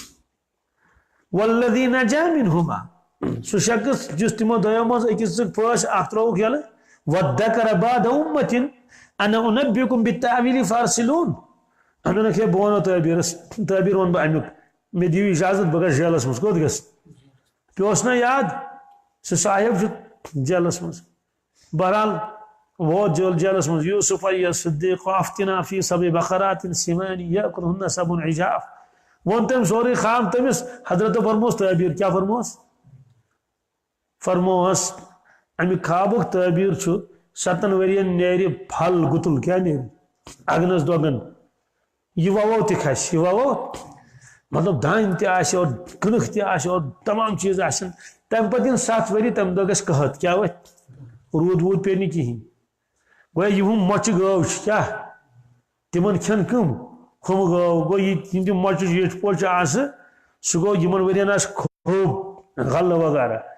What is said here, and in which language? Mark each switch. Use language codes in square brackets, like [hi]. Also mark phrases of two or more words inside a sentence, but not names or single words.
[ar] والذی نجا منہما [ks] سُہ شخص جس تمو دۄیو منٛز أکِس دِژٕکھ پھٲنٛس اکھ ترٛووُکھ یلہٕ وادکر بعد [ar] امة انا انبئکم بالتأویل فارسلون [ks] دوٚپُکھ ہے بہٕ ونو تعبیر ون بہٕ امیُک مےٚ دِیِو اجازت بہٕ گژھٕ جیلس منٛز کوٚت گژھٕ پیوس نا یاد سُہ صاحب چھُ جیلس منٛز بہرحال ووت جیلس منٛز یوسف [ar] ایھا الصدیق افتنا فی سبع بقرات سمان یأکلہن سبع عجاف [ks] ون تم سوری خواب تمس حضرت فرموس تعبیر کیا فرموس امی خوابک تعبیر 7 ورین نیرِ پھل گتل کیا نیرِ اگنس دوگن یہ وو تہ کھس یہ وو مطلب دان تہ آسہِ اور کنک تہ آسہِ اور تمام چیز آسن تم پتہ 7 وری تم دہ گژھِ قحط کیا وتھ روٗد ووٗد پے نہٕ کِہیٖنۍ گویا یِہُم مۄچہِ گٲو چھِ کیا تمن کھٮ۪ن کم ہُم گٲو گوٚو یِم تِم مۄچہِ ییٚٹھۍ پوچہِ آسہٕ سُہ گوٚو یِمن ؤرین آسہِ خوب غلہٕ وغیرہ